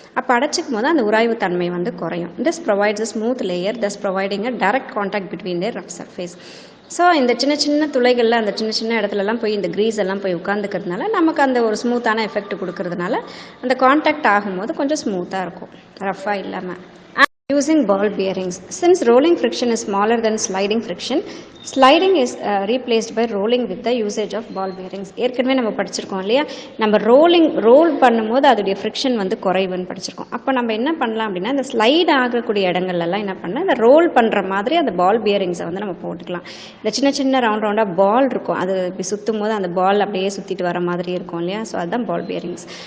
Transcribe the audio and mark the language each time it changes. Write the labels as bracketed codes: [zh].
[ta] அப்போ அடைச்சிக்கும் போது அந்த உராய்வு தன்மை வந்து குறையும். [en] This provides a smooth layer, thus providing a direct contact between their rough surface. [ta] So இந்த சின்ன சின்ன துளைகளில், அந்த சின்ன சின்ன இடத்துலலாம் போய் இந்த க்ரீஸ் எல்லாம் போய் உட்காந்துக்கிறதுனால நமக்கு அந்த ஒரு ஸ்மூத்தான எஃபெக்ட் கொடுக்கறதுனால அந்த காண்டாக்ட் ஆகும்போது கொஞ்சம் ஸ்மூத்தாக இருக்கும், ரஃபாக இல்லாமல். [en] Using ball bearings. Since rolling friction is smaller than sliding friction, sliding is replaced by rolling with the usage of ball bearings. [ta] ஏற்கனவே நம்ம படிச்சிருக்கோம் இல்லையா, நம்ம ரோல் பண்ணும்போது அதோடைய ஃப்ரிக்ஷன் வந்து குறைவுன்னு படிச்சிருக்கோம். அப்போ நம்ம என்ன பண்ணலாம் அப்படின்னா, இந்த ஸ்லைட் ஆகக்கூடிய இடங்கள்லாம் என்ன பண்ணலாம், இந்த ரோல் பண்ணுற மாதிரி அந்த பால் பியரிங்ஸை வந்து நம்ம போட்டுக்கலாம். இந்த சின்ன சின்ன ரவுண்டாக பால் இருக்கும், அது இப்படி சுற்றும் போது அந்த பால் அப்படியே சுற்றிட்டு வர மாதிரி இருக்கும் இல்லையா, ஸோ அதுதான் பால் பியரிங்ஸ்.